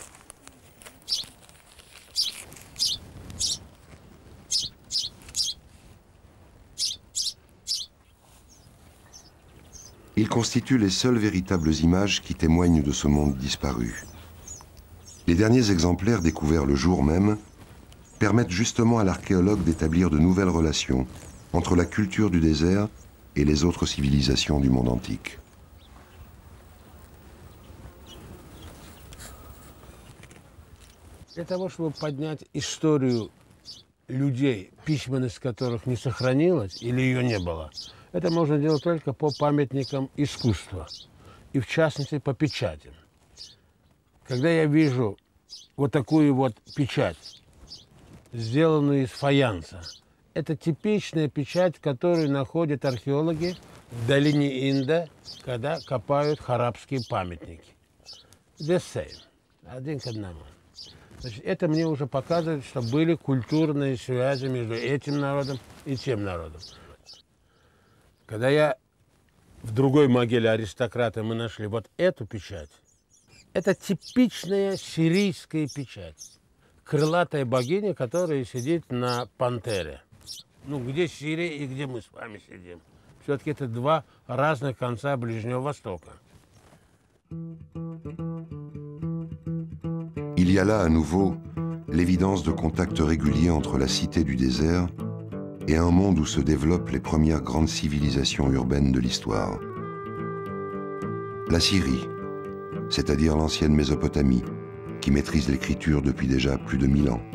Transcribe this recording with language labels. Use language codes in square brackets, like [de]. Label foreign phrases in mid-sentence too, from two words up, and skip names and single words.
[fr] Ils constituent les seules véritables images qui témoignent de ce monde disparu. Les derniers exemplaires découverts le jour même permettent justement à l'archéologue d'établir de nouvelles relations entre la culture du désert et les autres civilisations du monde antique. [ru] Для того, чтобы поднять историю людей, письменность которых не сохранилась или ее не было, это можно делать только по памятникам искусства, и в частности по печатям. Когда я вижу вот такую вот печать, сделанную из фаянса, это типичная печать, которую находят археологи в долине Инда, когда копают харабские памятники. [en] The same, [ru] один к одному. Значит, это мне уже показывает, что были культурные связи между этим народом и тем народом. Когда я в другой могиле аристократа мы нашли вот эту печать, это типичная сирийская печать. Крылатая богиня, которая сидит на пантере. Ну, где Сирия и где мы с вами сидим? Все-таки это 2 разных конца Ближнего Востока. [fr] Il y a là à nouveau l'évidence de contacts réguliers entre la cité du désert et un monde où se développent les premières grandes civilisations urbaines de l'histoire. La Syrie, c'est-à-dire l'ancienne Mésopotamie, qui maîtrise l'écriture depuis déjà plus de 1000 ans.